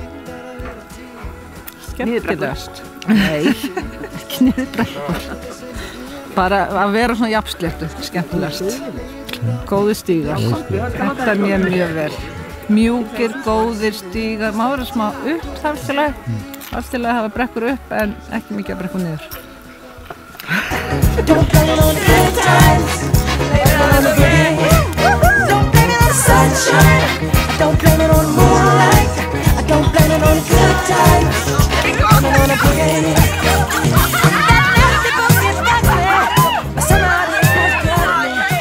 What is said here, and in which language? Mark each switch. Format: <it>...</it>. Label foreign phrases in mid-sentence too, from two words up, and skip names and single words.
<is>Skemmtilegast? Nei, ekki niðurbrekkur. Bara að vera svona jafnsléttu, skemmtilegast. Góðir stígar. Þetta er mér mjög vel. Mjúkir, góðir stígar. Má vera smá upp þarftilega. Þarftilega hafa brekkur upp en ekki mikið að brekkur niður.</is> <en>Don't blame it on the good times. Blame it on the rain. Don't blame it on the sunshine. Don't blame it on the moonlight. running on a good time, running on a boogie. That nasty boogie's got me, but somebody has got me.</en>